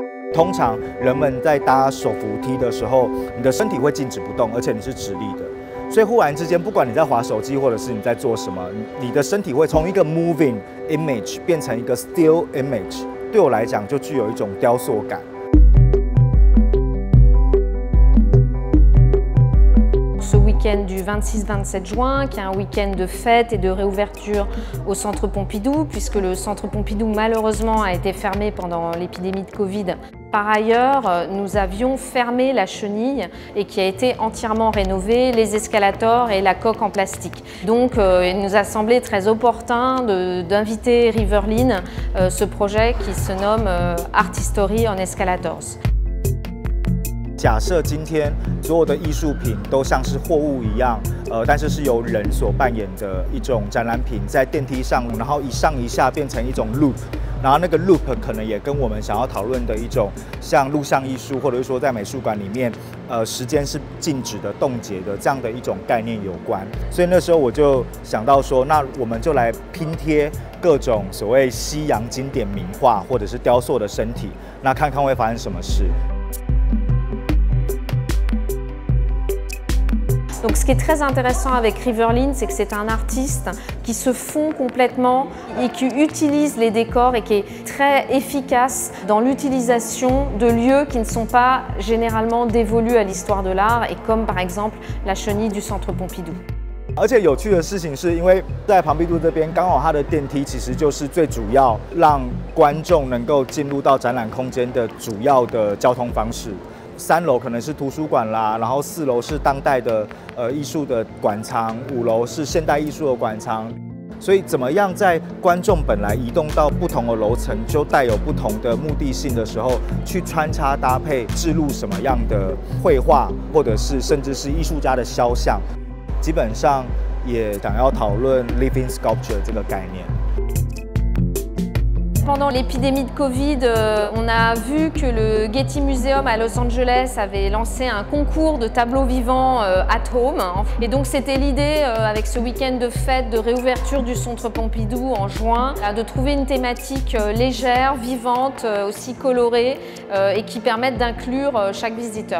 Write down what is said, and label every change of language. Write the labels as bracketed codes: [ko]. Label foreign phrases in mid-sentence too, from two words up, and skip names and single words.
[zh] 通常人们在搭手扶梯的时候，你的身体会静止不动，而且你是直立的。所以忽然之间，不管你在滑手机，或者是你在做什么，你的身体会从一个 [en] moving image [zh] 变成一个 [en] still image。 [zh] 对我来讲，就具有一种雕塑感。 [fr] Ce week-end du 26-27 juin, qui est un week-end de fête et de réouverture au Centre Pompidou, puisque le Centre Pompidou malheureusement a été fermé pendant l'épidémie de Covid. Par ailleurs, nous avions fermé la chenille et qui a été entièrement rénovée, les escalators et la coque en plastique. Donc il nous a semblé très opportun d'inviter Riverline, ce projet qui se nomme Art History on Escalators. [zh] 假设今天所有的艺术品都像是货物一样，但是是由人所扮演的一种展览品，在电梯上，然后一上一下变成一种 loop， 然后那个 loop 可能也跟我们想要讨论的一种像录像艺术，或者是说在美术馆里面，时间是静止的、冻结的这样的一种概念有关。所以那时候我就想到说，那我们就来拼贴各种所谓西洋经典名画或者是雕塑的身体，那看看会发生什么事。 [fr] Donc ce qui est très intéressant avec Riverline, c'est que c'est un artiste qui se fond complètement et qui utilise les décors et qui est très efficace dans l'utilisation de lieux qui ne sont pas généralement dévolus à l'histoire de l'art, et comme par exemple la chenille du Centre Pompidou. [zh] 而且有趣的事情是，因为在庞毕度这边，刚好它的电梯其实就是最主要让观众能够进入到展览空间的主要的交通方式。 3楼可能是图书馆啦，然后4楼是当代的艺术的馆藏，5楼是现代艺术的馆藏。所以怎么样在观众本来移动到不同的楼层，就带有不同的目的性的时候，去穿插搭配置入什么样的绘画，或者是甚至是艺术家的肖像，基本上也想要讨论 [en] living sculpture [zh] 这个概念。 [fr] Pendant l'épidémie de Covid, on a vu que le Getty Museum à Los Angeles avait lancé un concours de tableaux vivants [en] at home. [fr] Et donc c'était l'idée, avec ce week-end de fête, de réouverture du Centre Pompidou en juin, de trouver une thématique légère, vivante, aussi colorée et qui permette d'inclure chaque visiteur.